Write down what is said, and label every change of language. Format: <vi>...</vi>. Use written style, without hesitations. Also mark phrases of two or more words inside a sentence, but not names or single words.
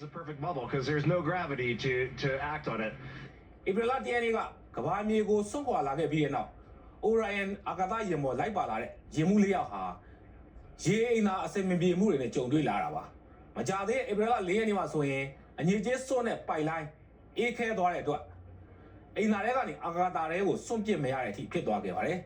<en>perfect bubble because there's no gravity to act on it.</en> <my>ဧပြီလ10ရက်နေ့ကကမ္ဘာမြေကိုစွန့်ခွာလာခဲ့ပြီးတဲ့နောက် Orion အာကာသယာဉ်ပေါ်လိုက်ပါလာတဲ့ယာဉ်မှု၄ယောက်ဟာရေအိမ်သာအစင်မပြေမှုတွေနဲ့ကြုံတွေ့လာတာပါမကြသေးဧပြီလ4ရက်နေ့မှာဆိုရင်အငြိကျေးစွန့်တဲ့ပိုက်လိုင်းအေးခဲသွားတဲ့အတွက်အိမ်သာထဲကနေအာကာသထဲကိုစွန့်ပစ်မရတဲ့အထိဖြစ်သွားခဲ့ပါတယ်</my>